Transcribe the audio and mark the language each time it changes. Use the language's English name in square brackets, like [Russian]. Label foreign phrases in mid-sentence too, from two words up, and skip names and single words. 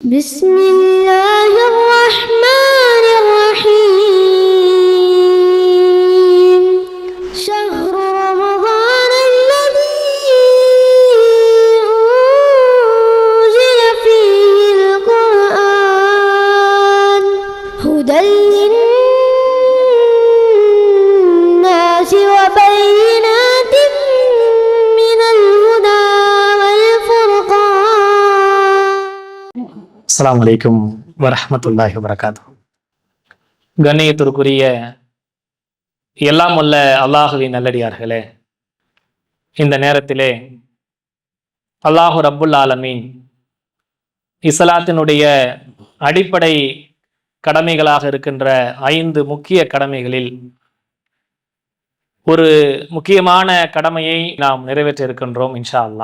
[Arabic] بسم الله الرحمن الرحيم شهر رمضان الذي أنزل فيه القرآن هدى للناس وبينات من الهدى والفرقان. السلام عليكم ورحمة الله وبركاته. [Tamil] கண்ணியத்திற்குரிய எல்லாம் வல்ல அல்லாஹுவின் நல்லடியார்களே, இந்த நேரத்திலே [Arabic] الله رب العالمين [Tamil] இஸ்லாத்தினுடைய அடிப்படை கடமைகளாக இருக்கின்ற 5 முக்கிய கடமைகளில் ஒரு முக்கியமான கடமையை நாம் நிறைவேற்ற இருக்கின்றோம் [Arabic] إن شاء الله.